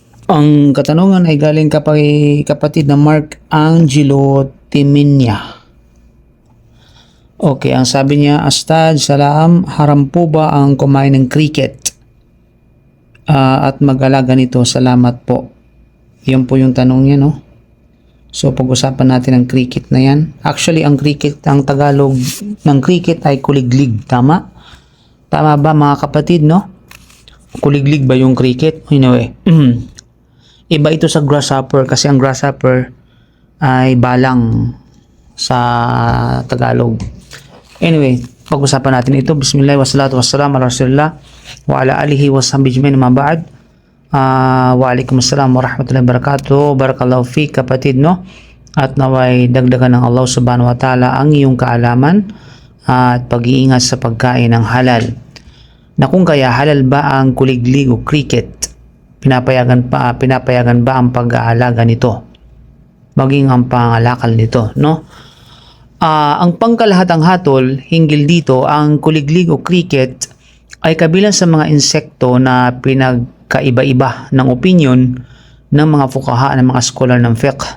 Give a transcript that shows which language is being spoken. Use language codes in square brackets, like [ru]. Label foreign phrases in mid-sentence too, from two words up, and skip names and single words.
[tl] Ang katanungan ay galing kay kapatid na Mark Angelo Timinya. Okay, ang sabi niya, Astad, salam, haram po ba ang kumain ng cricket? At mag-alaga nito, salamat po. Yun po yung tanong niya, no? So, pag-usapan natin ang cricket na yan. Actually, ang cricket, ang Tagalog ng cricket ay kuliglig, tama? Tama ba mga kapatid, no? Kuliglig ba yung cricket? Anyway, iba ito sa grasshopper kasi ang grasshopper ay balang sa Tagalog. Anyway, pag-usapan natin ito. [ar] بسم الله والصلاة والسلام على رسول الله وعلى آله وصحبه أجمعين أما بعد. وعليكم السلام ورحمة الله وبركاته. بارك الله فيك [tl] kapatid, no? At naway dagdagan ng Allah [ar] سبحانه وتعالى [tl] ang iyong kaalaman at pag-iingat sa pagkain ng halal. Na kung kaya halal ba ang kuliglig o cricket? Pinapayagan ba ang pag-aalaga nito? Maging ang pangalakal nito, no? Ang pangkalahatang hatol hinggil dito, ang kuliglig o cricket ay kabilang sa mga insekto na pinagkaiba-iba ng opinion ng mga fuqaha ng mga scholar ng fiqh.